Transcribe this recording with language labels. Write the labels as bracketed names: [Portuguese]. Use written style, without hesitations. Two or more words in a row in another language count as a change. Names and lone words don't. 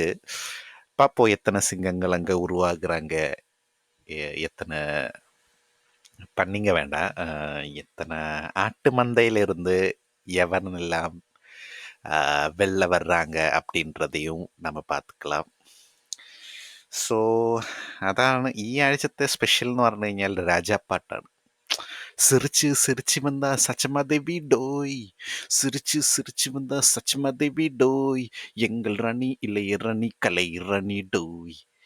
[Tamil] பார்ப்போம் எத்தனை சிங்கங்கள் அங்கே உருவாகுறாங்க, எத்தனை பண்ணிங்க வேண்டாம், எத்தனை ஆட்டு மந்தையிலிருந்து எவனெல்லாம் வெளில வர்றாங்க அப்படின்றதையும் நம்ம பார்த்துக்கலாம். [Malayalam] സോ അതാണ് ഈ ആഴ്ചത്തെ സ്പെഷ്യൽ എന്ന് പറഞ്ഞു കഴിഞ്ഞാൽ രാജാപ്പാട്ടാണ്. [Tamil] சிரிச்சு சிரிச்சு வந்த சச்சமாதேவி டோய், சிரிச்சு சிரிச்சு வந்த சச்சமாதேவி டோய், எங்கள் ராணி இளைய ராணி கலை ராணி டோய்.